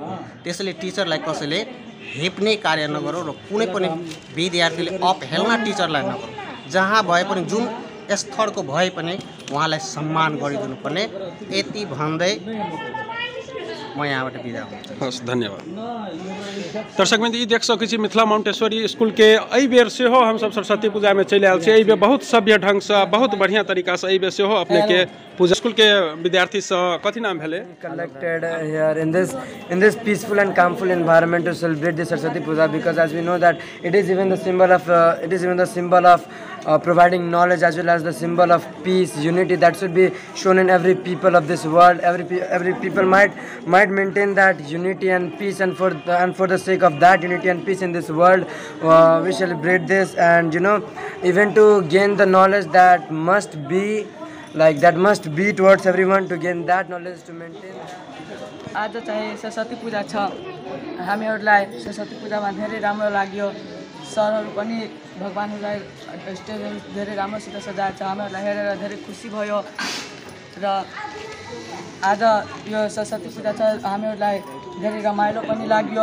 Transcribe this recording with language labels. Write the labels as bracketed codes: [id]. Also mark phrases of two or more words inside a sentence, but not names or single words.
[ne] त्यसैले टिचरलाई कसैले हेप्ने कार्य नगरौँ र कुनै पनि विद्यार्थीले अपहेलना टिचरलाई नगरौँ। जहाँ भए पनि जुन स्थलको भए पनि उहाँलाई सम्मान गरिदिनुपर्ने यति भन्दै म यहाँबाट बिदा हुन्छु। हस् धन्यवाद। [mai] दर्शकबिंद ई देख सकै छी मिथिला माउंटेश्वरी स्कूल के एहि बेर सेहो हमसब सरस्वती पूजा में चलि आयल छी। एहि बेर बहुत सभ्य ढंग से बहुत बढ़िया तरीका से एहि बेर सेहो अपने के पूजा स्कूल के विद्यार्थी से कथी नाम भेले [en] collected here in this peaceful and calmful environment to celebrate the Saraswati Puja, because as we know that it is even the symbol of providing knowledge as well as the symbol of peace, unity that should be shown in every people of this world. Every people might maintain that unity and peace, and for the sake of that unity and peace in this world, we celebrate this, and even to gain the knowledge that must be towards everyone, to gain that knowledge, to maintain that. [ne] आज चाहिँ सरस्वती पूजा छ। हामीहरूलाई सरस्वती पूजामा धेरै राम्रो लाग्यो। सरहरू पनि भगवानहरूलाई स्टेजहरू धेरै राम्रोसित सजाएको छ। हामीहरूलाई हेरेर धेरै खुसी भयो र आज यो सरस्वती पूजा छ, हामीहरूलाई धेरै रमाइलो पनि लाग्यो।